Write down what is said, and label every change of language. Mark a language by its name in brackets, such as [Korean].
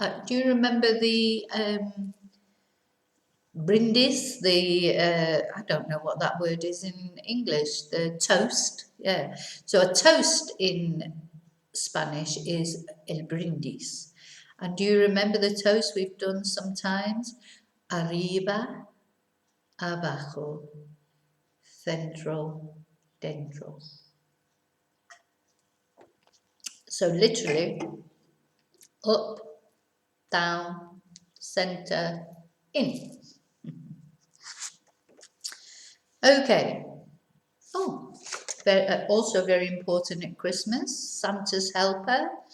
[English] Do you remember the brindis? I don't know what that word is in English. The toast. Yeah. So a toast in Spanish is [Spanish] el brindis. [English] And do you remember the toast we've done sometimes? [Spanish] Arriba, abajo, centro, dentro. [English] So literally, up, down, center, in. Okay. Oh, also very important at Christmas, Santa's helper.